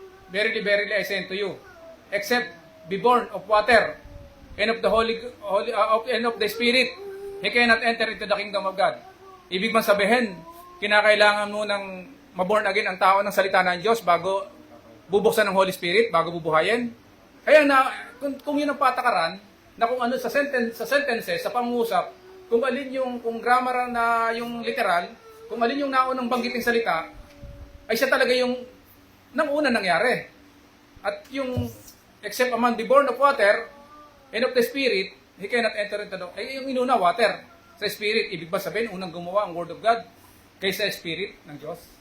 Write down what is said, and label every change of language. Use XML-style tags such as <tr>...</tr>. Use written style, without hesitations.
<en>Verily, verily, I say unto you, except be born of water and of the and of the Spirit, he cannot enter into the kingdom of God.</en> <tl>Ibig man sabihin, kinakailangan mo ng maborn again ang tao ng salita ng Diyos bago bubuksan ng Holy Spirit, bago bubuhayin. Kaya kung yun ang patakaran, na kung ano sa sentences, sa pangungusap, kung alin yung, kung grammar na yung literal, kung alin yung naunang banggiting salita, ay siya talaga yung nang una nangyari.</tl> <en>At yung, except a man be born of water and of the Spirit, he cannot enter into the,</en> <tl>ay yung inuna,</tl> <en>water, sa Spirit.</en> <tl>Ibig ba sabihin, unang gumawa ang Word of God kaysa Spirit ng Diyos?</tl>